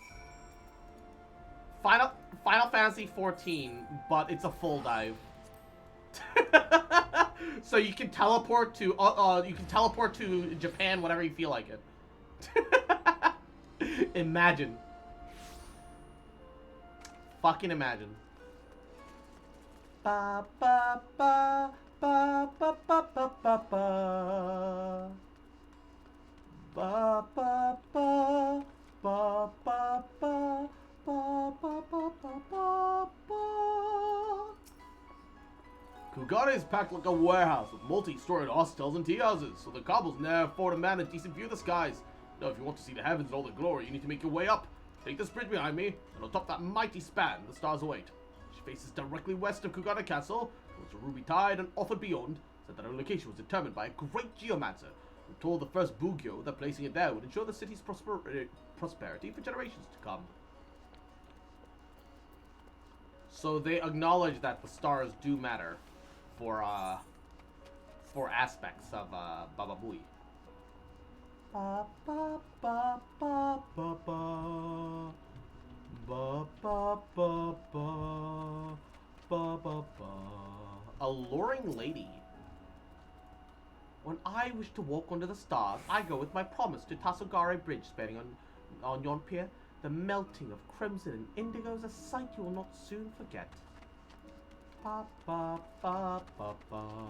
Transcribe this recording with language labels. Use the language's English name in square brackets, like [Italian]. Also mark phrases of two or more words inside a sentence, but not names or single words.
[English] Final Fantasy 14, but it's a full dive. So you can teleport to Japan whenever you feel like it. Imagine. fucking imagine. Ba ba ba ba ba ba ba ba ba. Ba ba ba ba ba ba ba ba ba ba ba. Kugane is packed like a warehouse with multi-storied hostels and tea houses, so the cobbles never afford a man a decent view of the skies. Now, if you want to see the heavens and all the glory, you need to make your way up. Take this bridge behind me, and on top that mighty span, the stars await. She faces directly west of Kugane Castle, towards the Ruby Tide, and author beyond said that her location was determined by a great geomancer who told the first Bugyo that placing it there would ensure the city's prosperity for generations to come. So they acknowledge that the stars do matter for aspects of Baba Booey. Ba ba ba ba ba ba ba ba ba ba ba ba ba. Alluring lady. When I wish to walk under the stars, I go with my promise to Tasogare Bridge spanning on yon pier. The melting of crimson and indigo is a sight you will not soon forget. Ba ba ba ba ba.